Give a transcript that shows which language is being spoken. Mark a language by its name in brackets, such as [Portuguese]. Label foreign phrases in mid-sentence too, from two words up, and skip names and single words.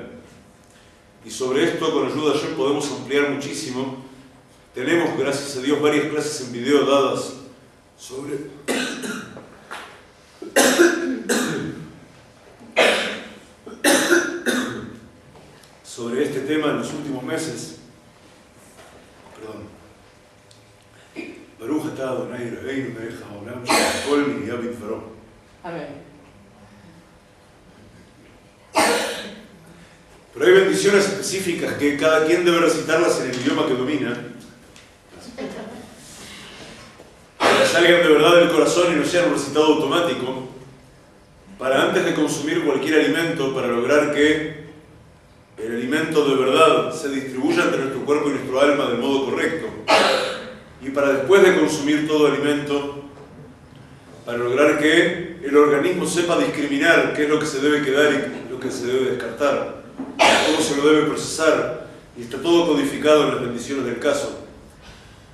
[Spanish] Y sobre esto, con ayuda de Hashem, podemos ampliar muchísimo. Tenemos, gracias a Dios, varias clases en video dadas sobre este tema en los últimos meses. [Hebrew] ברוך אתה אדני אלהינו מלך העולם שהכל נהיה בדברו. [Spanish] Amén. Pero hay bendiciones específicas que cada quien debe recitarlas en el idioma que domina, para que salgan de verdad del corazón y no sean un recitado automático, para antes de consumir cualquier alimento, para lograr que el alimento de verdad se distribuya entre nuestro cuerpo y nuestro alma del modo correcto, y para después de consumir todo alimento, para lograr que el organismo sepa discriminar qué es lo que se debe quedar y lo que se debe descartar, cómo se lo debe procesar, y está todo codificado en las bendiciones del caso.